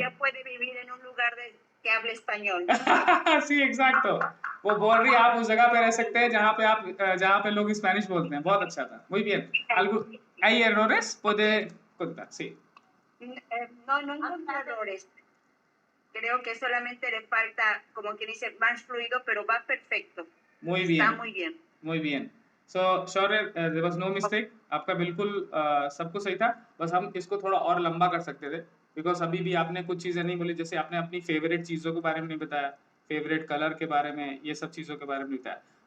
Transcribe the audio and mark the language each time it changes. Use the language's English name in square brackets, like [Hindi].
[Spanish] ella puede vivir en un lugar que hable español. sí exacto [Hindi] वो बोल रही है आप उस जगह पे रह सकते हैं जहाँ पे लोग स्पेनिश बोलते हैं बहुत अच्छा था [Spanish] muy bien hay errores puede contar sí No encuentro errores. Creo que solamente le falta, como quien dice, más fluido, pero va perfecto. muy Está bien muy bien. muy bien [English] so sure there was no mistake [Hindi] आपका बिल्कुल सब कुछ सही था बस हम इसको थोड़ा और लंबा कर सकते थे बिकॉज अभी भी आपने कुछ चीजें नहीं बोली जैसे आपने अपनी फेवरेट चीजों के बारे में नहीं बताया फेवरेट कलर के बारे में ये सब चीजों के बारे में नहीं बताया